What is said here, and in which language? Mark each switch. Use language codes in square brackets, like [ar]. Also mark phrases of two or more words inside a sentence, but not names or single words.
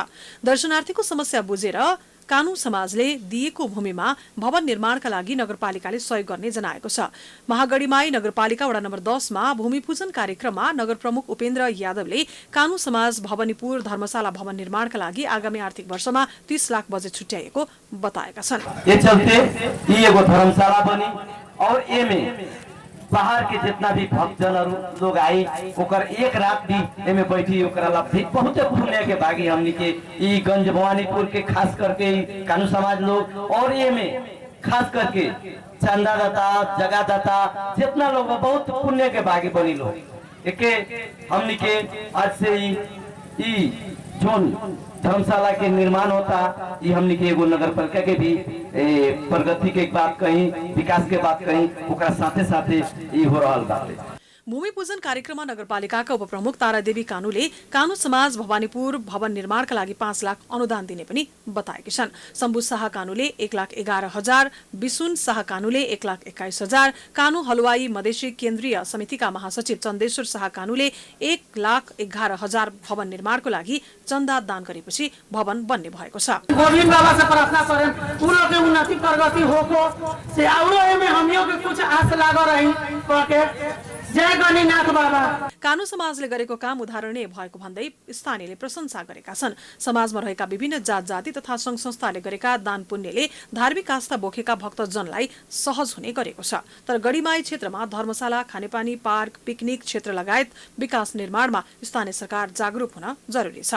[ne] दर्शनार्थीको समस्या बुझेर कानू समाजले दिएको भूमिमा भवन निर्माणका लागि नगरपालिकाले सहयोग गर्ने जनाएको छ। महागढीमाई नगरपालिका वडा नम्बर 10 मा भूमिपूजन कार्यक्रममा नगर प्रमुख उपेन्द्र यादवले कानू समाज भवनीपुर धर्मशाला भवन निर्माणका लागि आगामी आर्थिक वर्षमा 30 लाख बजेट छुट्याएको बताएका छन्। [bho] धर्मशाला बनी और बाहर के जितना भी भक्तजन लोग आई ओकर एक रात भी एमे बैठी ओकरा लाभ बहुत पुण्य के भागी हमनी के ई गंज भवानीपुर के खास करके कानू समाज लोग और ये में खास करके चंदादाता जगहदाता जितना लोग बहुत पुण्य के भागी बनी लोग एके हमनी के आज से ई जोन धर्मशाला के निर्माण होता ये हमनी के एगो नगर पालिका के भी प्रगति के बात कहीं, विकास के बात कहीं, ओकरा साथे साथे ये हो रहल बात। [ne] भूमि पूजन कार्यक्रममा नगरपालिकाका उपप्रमुख तारादेवी कानुले कानु समाज भवानीपुर भवन निर्माणका लागि 5 लाख अनुदान दिने पनि बताएकी छन्। शम्भु शाह कानुले 1,11,000, विसुन शाह कानुले 1,21,000, कानु हलवाई मधेसी केन्द्रीय समितिका महासचिव चन्देश्वर शाह कानुले 1,11,000 भवन निर्माणको लागि चन्दा दान गरेपछि भवन बन्ने भएको छ। [bho] गोविंद बाबा से प्रार्थना करें पूरा के उन्नति प्रगति होको से औरो में हमियों के कुछ आस लाग रही के जय गणिनाथ बाबा। [ne] कानु समाजले गरेको काम उदाहरणीय भएको भन्दै स्थानीयले प्रशंसा गरेका छन्। समाजमा रहेका विभिन्न जात जाति तथा संघ संस्थाले गरेका दान पुण्यले धार्मिक आस्था बोकेका भक्तजनलाई सहज हुने गरेको छ। तर गढीमाई क्षेत्रमा धर्मशाला, खानेपानी, पार्क, पिकनिक क्षेत्र लगायत विकास निर्माणमा स्थानीय सरकार जागरूक हुन जरुरी छ।